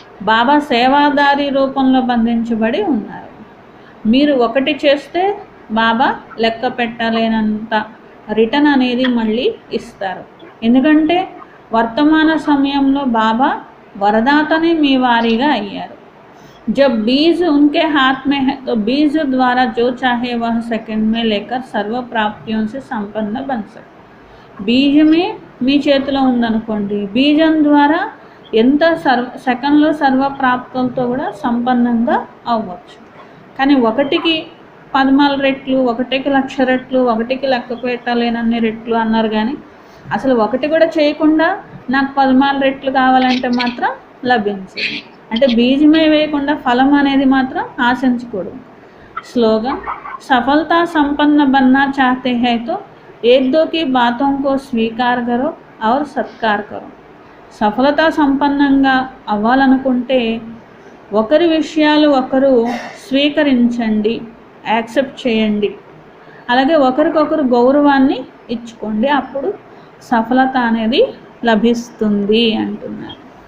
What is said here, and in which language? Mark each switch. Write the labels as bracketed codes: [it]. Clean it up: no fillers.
[te] బాబా సేవాదారి రూపంలో బంధించబడి ఉన్నారు. మీరు ఒకటి చేస్తే బాబా లెక్క పెట్టలేనంత రిటర్న్ అనేది మళ్ళీ ఇస్తారు. ఎందుకంటే వర్తమాన సమయంలో బాబా వరదాతనే మీ వారిగా అయ్యారు. [hi] जब बीज उनके हाथ में है तो बीज द्वारा जो चाहे वह सेकंड में लेकर सर्व प्राप्तियों से संपन्न बन सकते. [te] బీజమే మీ చేతిలో ఉందనుకోండి, బీజం ద్వారా ఎంత సెకండ్లో సర్వప్రాప్తులతో కూడా సంపన్నంగా అవ్వచ్చు. కానీ 1కి 14 రెట్లు, 1,00,000 రెట్లు, 1కి లెక్క పెట్టలేనన్ని రెట్లు అన్నారు. కానీ అసలు 1 కూడా చేయకుండా నాకు 14 రెట్లు కావాలంటే మాత్రం లభించింది. అంటే బీజమే వేయకుండా ఫలం అనేది మాత్రం ఆశించకూడదు. [hi] स्लोगन सफलता संपन्न बनना चाहते हैं तो एक दो की बातों को स्वीकार करो और सत्कार करो. [te] సఫలతా సంపన్నంగా అవ్వాలనుకుంటే ఒకరి విషయాలు ఒకరు స్వీకరించండి, యాక్సెప్ట్ చేయండి, అలాగే ఒకరికొకరు గౌరవాన్ని ఇచ్చుకోండి, అప్పుడు సఫలత అనేది లభిస్తుంది అంటున్నారు.